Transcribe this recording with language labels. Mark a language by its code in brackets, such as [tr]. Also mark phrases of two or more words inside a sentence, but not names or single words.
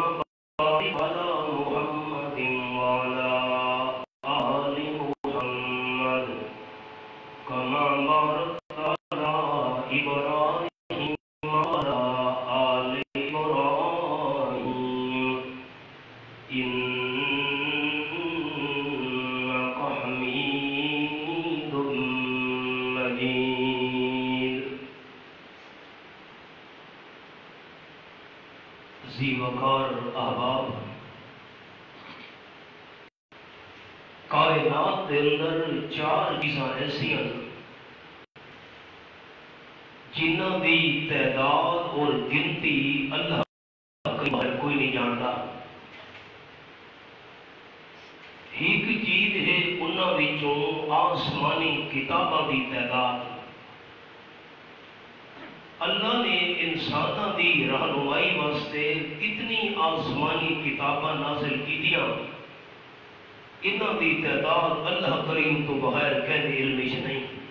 [ar] بارك على محمد وعلى آل محمد كما باركت على إبراهيم وعلى آل إبراهيم إنك حميد [pa] مجيد ذی وقار احباب کائنات دے اندر چار چیزاں ایسیاں جنہاں دی تعداد اور گنتی اللہ کوئی نہیں جانتا ایک چیز ہے انہاں وچوں آسمانی کتاباں دی تعداد اللہ نے انساناں دی رہنمائی واسطے کتنی آسمانی کتاباں نازل کیتیاں انہاں دی تعداد اللہ کریم تو بغیر کہنے علم وچ نہیں